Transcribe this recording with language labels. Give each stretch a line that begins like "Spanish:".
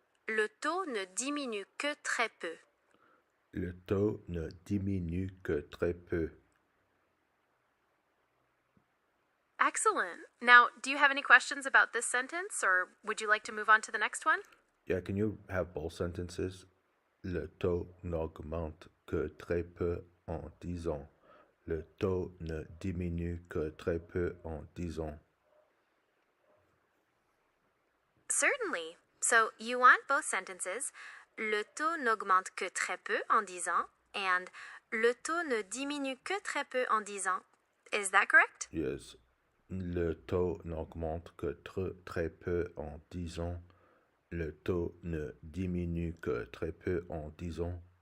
French: Le taux ne diminue que très peu. Le taux ne diminue que très peu.
English: Excellent. Now, do you have any questions about this sentence, or would you like to move on to the next one? Yeah, can you have both sentences?
French: Le taux n'augmente que très peu en 10 ans. Le taux ne diminue que très peu en 10 ans.
English: Certainly. So you want both sentences.
French: Le taux n'augmente que très peu en 10 ans,
English: and
French: le taux ne diminue que très peu en 10 ans.
English: Is that correct? Yes.
French: Le taux n'augmente que très peu en 10 ans. Le taux ne diminue que très peu en 10 ans.